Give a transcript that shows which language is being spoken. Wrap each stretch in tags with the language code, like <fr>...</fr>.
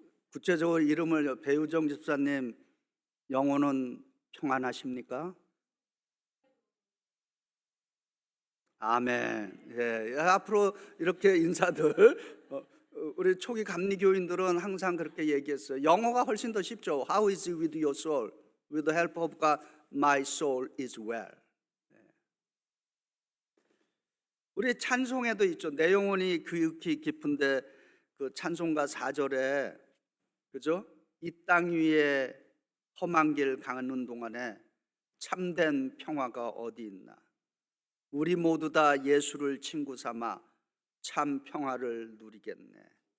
<ko>구체적으로 이름을 배우정 집사님 영혼은 평안하십니까? 아멘. 예. 앞으로 이렇게 인사들 우리 초기 감리교인들은 항상 그렇게 얘기했어요. 영어가 훨씬 더 쉽죠.</ko> <en>How is it with your soul? With the help of God, my soul is well.</en> <ko>우리 찬송에도 있죠. 내 영혼이 그윽히 깊은데 그 찬송가 4절에 그죠? 이 땅 위에 험한 길 가는 동안에 참된 평화가 어디 있나? 우리 모두 다 예수를 친구 삼아 참 평화를 누리겠네.</ko>